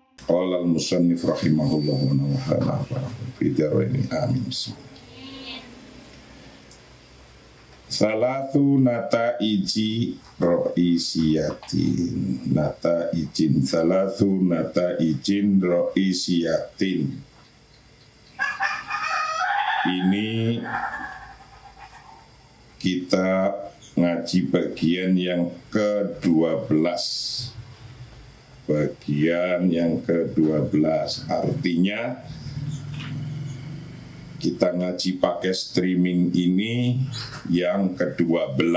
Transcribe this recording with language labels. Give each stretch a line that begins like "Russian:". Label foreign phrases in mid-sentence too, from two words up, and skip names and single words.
Arabic: قال المصنف رحمه الله ونفعنا في الدارين آمين. ثلاث نتائج رئيسية. ثلاث نتائج رئيسية.
Indonesian: Ini kita ngaji bagian yang ke-12. Bagian yang ke-12 artinya kita ngaji pakai streaming ini yang ke-12.